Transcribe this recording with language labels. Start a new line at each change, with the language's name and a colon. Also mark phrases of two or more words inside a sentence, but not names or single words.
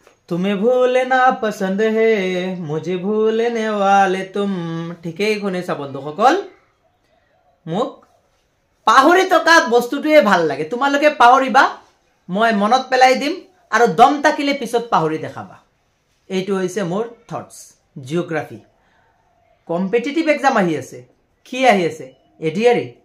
Hindi: तुम्हें भूलना पसंद है मुझे भूलने वाले तुम
Assamese: ঠিকই শুনিছা বন্ধুসকল মোক পাহৰি থকা বস্তুটোৱে ভাল লাগে তোমালোকে পাহৰিবা মই মনত পেলাই দিম আৰু দম তাকিলে পিছত পাহৰি দেখাবা এইটো হৈছে মোৰ
English: thoughts geography competitive exam
Assamese: আহি আছে কি আহি আছে এডিআৰই